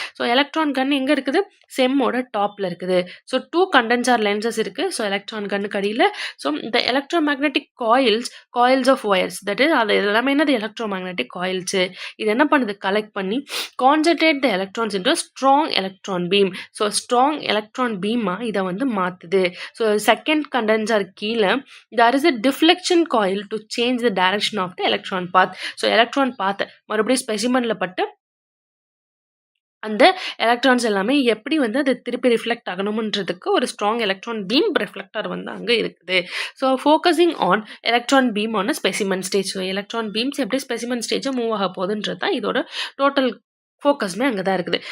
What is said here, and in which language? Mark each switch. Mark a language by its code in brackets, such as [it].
[ta] So electron கன் எங்கே இருக்குது? செம்மோட டாப்பில் இருக்குது. ஸோ 2 கண்டென்சார் லென்சஸ் இருக்குது. ஸோ எலக்ட்ரான் கன்னுக்கு அடியில். ஸோ இந்த electro magnetic coils of wires that is அது எல்லாமே என்னது எலக்ட்ரோ மேக்னெட்டிக் காயில்ஸு. இது என்ன பண்ணுது? கலெக்ட் பண்ணி [en] Concentrate the electrons into strong electron beam. [ta] So strong electron பீமாக இதை வந்து மாற்றுது. [en] So second condenser கீழே there is a deflection coil to change the direction of the electron path. [ta] So electron பாத் மறுபடியும் ஸ்பெசிமனில் பட்டு அந்த எலக்ட்ரான்ஸ் எல்லாமே எப்படி வந்து அது திருப்பி ரிஃப்ளெக்ட் ஆகணும்ன்றதுக்கு ஒரு ஸ்ட்ராங் எலக்ட்ரான் பீம் ரிஃப்ளெக்டர் வந்து அங்கே இருக்குது. [en] So focusing on electron beam on specimen stage. [ta] So electron beams எப்படி ஸ்பெசிமன் ஸ்டேஜை மூவ் ஆக போகுதுன்றது தான் இதோட டோட்டல் ஃபோக்கஸ்மே அங்கே தான் இருக்குது.